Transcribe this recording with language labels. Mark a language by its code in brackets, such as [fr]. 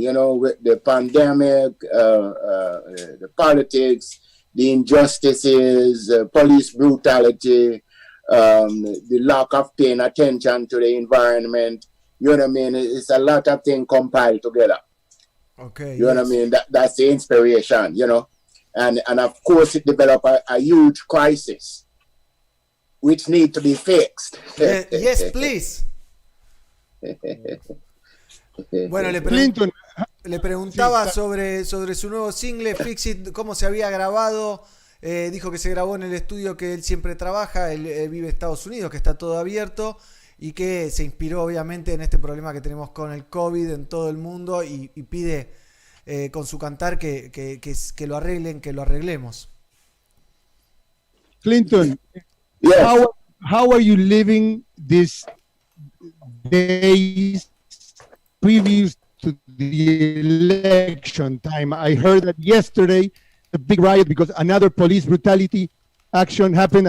[en] You know, with the pandemic, the politics, the injustices, police brutality, the lack of paying attention to the environment. You know what I mean? It's a lot of things compiled together. Okay. You know what I mean? That's the inspiration, you know. And of course it developed a huge crisis which need to be fixed. Yes, please. [es] Bueno, le preguntaba sobre su nuevo single, Fix It, cómo se había grabado. Dijo que se grabó en el estudio que él siempre trabaja. Él vive en Estados Unidos, que está todo abierto, y que se inspiró obviamente en este problema que tenemos con el COVID en todo el mundo, y pide con su cantar que lo arreglen, que lo arreglemos. [en] Clinton, Yes. how are you living these days previous to the election time? I heard that yesterday a big riot because another police brutality action happened.